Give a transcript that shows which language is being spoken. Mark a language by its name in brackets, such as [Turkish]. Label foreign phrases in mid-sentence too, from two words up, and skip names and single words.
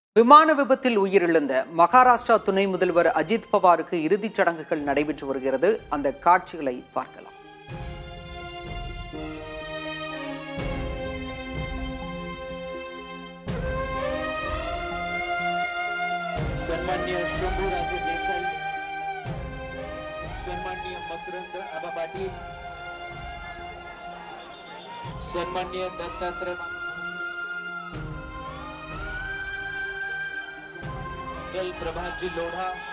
[Tamil] விமான விபத்தில் உயிரிழந்த மகாராஷ்டிரா துணை முதல்வர் அஜித் பவாருக்கு இறுதிச் சடங்குகள் நடைபெற்று வருகிறது. அந்த காட்சிகளை பார்க்கலாம். [Marathi] सन्माननीय शंभूराजे देसाई, सन्माननीय मकरंद आबा पाटील, सन्माननीय दत्तात्रय प्रभातजी लोढ़ा,